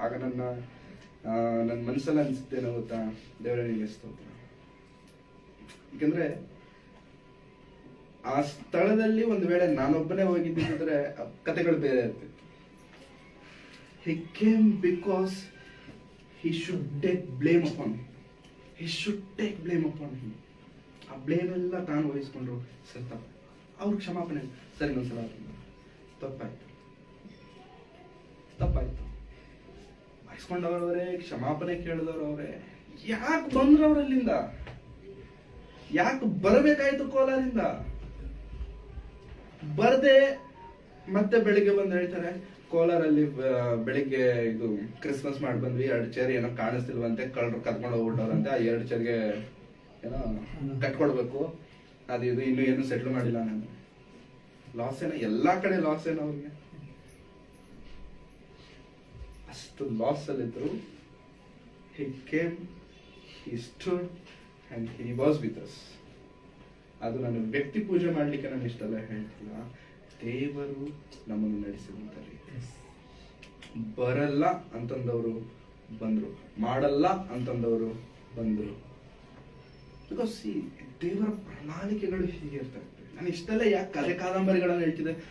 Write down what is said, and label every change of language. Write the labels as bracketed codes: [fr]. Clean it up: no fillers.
[kn] ಆಗ ನನ್ನ ಮನಸ್ಸಲ್ಲಿ ಅನ್ಸುತ್ತೇನೋ ಗೊತ್ತಾ, ದೇವರೇ ನಿಮಗೆ ಸ್ತೋತ್ರ. ಯಾಕಂದ್ರೆ ಆ ಸ್ಥಳದಲ್ಲಿ ಒಂದು ವೇಳೆ ನಾನೊಬ್ಬನೇ ಹೋಗಿದ್ದಿದ್ರೆ ಕತೆಗಳು ಬೇರೆ ಇರ್ತಿತ್ತು. [en] He came because he should take blame upon him. He should take blame upon him. [kn] ಆ ಬ್ಲೇಮ್ ಎಲ್ಲ ತಾನು ವಹಿಸ್ಕೊಂಡ್ರು. ಸರ್ ತಪ್ಪ, ಅವ್ರ ಕ್ಷಮಾಪಣೆ, ಸರಿ ಇನ್ನೊಂದ್ಸಲ ತಪ್ಪಾಯ್ತು ವಹಿಸ್ಕೊಂಡವ್ರವರೇ, ಕ್ಷಮಾಪಣೆ ಕೇಳಿದವ್ರವ್ರೆ. ಯಾಕೆ ಬಂದ್ರು ಅವರಲ್ಲಿಂದ? ಯಾಕೆ ಬರಬೇಕಾಯ್ತು ಕೋಲಾರಿಂದ? ಬರ್ದೆ ಮತ್ತೆ ಬೆಳಿಗ್ಗೆ ಬಂದು ಹೇಳ್ತಾರೆ, ಕೋಲಾರಲ್ಲಿ ಬೆಳಿಗ್ಗೆ ಇದು ಕ್ರಿಸ್ಮಸ್ ಮಾಡಿ ಬಂದ್ವಿ, 2 ಚೇರ್ ಏನೋ ಕಾಣಿಸ್ತಿಲ್ವಂತೆ, ಕಳ್ರು ಕರ್ಕೊಂಡು ಹೋಗ್ಬಿಟ್ಟವ್ರಂತೆ, ಆ 2 ಚೇರ್ಗೆ ಏನೋ ಕಟ್ಕೊಡ್ಬೇಕು, ಅದು ಇದು ಇನ್ನು ಏನು ಸೆಟ್ಲ್ ಮಾಡಿಲ್ಲ. ನಾನು ಲಾಸ್ ಏನೋ, ಎಲ್ಲಾ ಕಡೆ ಲಾಸ್ ಏನೋ ಅವ್ರಿಗೆ. ಅಷ್ಟು loss ಅಲ್ಲಿದ್ರು. [en] He came, he stood and he was with us. [kn] ಅದು ನಾನು ವ್ಯಕ್ತಿ ಪೂಜೆ ಮಾಡ್ಲಿಕ್ಕೆ ನಾನು ಇಷ್ಟೆಲ್ಲ ಹೇಳ್ತಿಲ್ಲ, ದೇವರು ನಮ್ಮನ್ನು ನಡೆಸಿದಂತ ರೀತಿ. ಬರಲ್ಲ ಅಂತಂದವರು ಬಂದ್ರು, ಮಾಡಲ್ಲ ಅಂತಂದವರು ಬಂದ್ರು. ಬಿಕಾಸ್ ದೇವರ ಪ್ರಣಾಳಿಕೆಗಳು ಹೀಗೆ ಇರ್ತವೆ. ನಾನು ಇಷ್ಟೆಲ್ಲ ಯಾಕೆ ಕಥೆ ಕಾದಂಬರಿಗಳನ್ನು ಹೇಳ್ತಿದ್ದೆ?